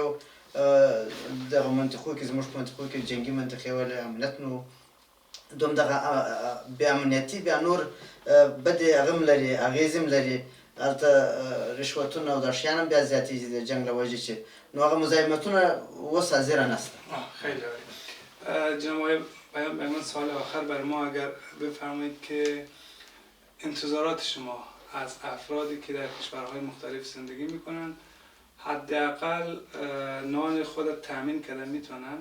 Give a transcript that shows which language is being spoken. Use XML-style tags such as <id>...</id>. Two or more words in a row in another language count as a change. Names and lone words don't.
<ps>یو دغه منطقو کې، زموږ په منطقو کې جنګي منطقې ولې امنیت نه و، دوم دغه بې امنیتي بیا نور بدې هغه هم لري، اغېزې هم لري. هلته رشوتونه او دا شیان هم بیا زیاتېږي د جنګ له وجې چې نو هغه مزاحمتونه اوس حاضره نشته.</ps> <fa>خیلی عالی. جناب آقای پیمان، سوال آخر بر ما اگر بفرمایید که انتظارات شما از افرادی که در کشورهای مختلف زندگی میکنن حداقل نان خود تامین کردن میتونن؟</fa>